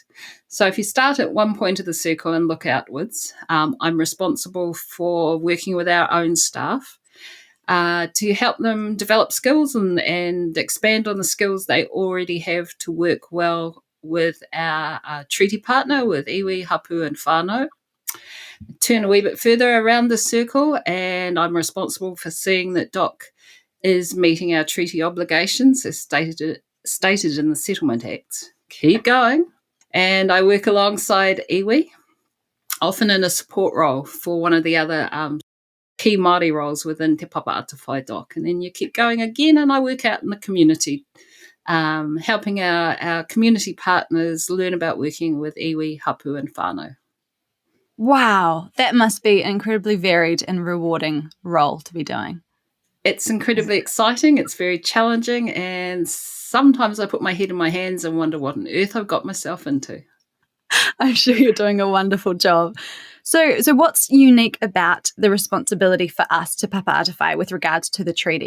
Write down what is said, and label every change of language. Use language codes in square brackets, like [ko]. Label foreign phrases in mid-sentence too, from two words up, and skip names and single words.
[en] So if you start at one point of the circle and look outwards, I'm responsible for working with our own staff to help them develop skills and expand on the skills they already have to work well with our treaty partner, with [mi] iwi, hapu and whānau. [en] Turn a wee bit further around the circle, and I'm responsible for seeing that Doc is meeting our treaty obligations as stated in the Settlement Acts. Keep going. And I work alongside iwi, often in a support role for one of the other key Māori roles within Te Whai Doc. And then you keep going again, and I work out in the community, helping our community partners learn about working with [mi] iwi, hapu and whānau. [en] Wow, that must be an incredibly varied and rewarding role to be doing. It's incredibly exciting, it's very challenging, and sometimes I put my head in my hands and wonder what on earth I've got myself into. I'm sure you're doing a wonderful job. So what's unique about the responsibility for us to Whai with regards to the treaty?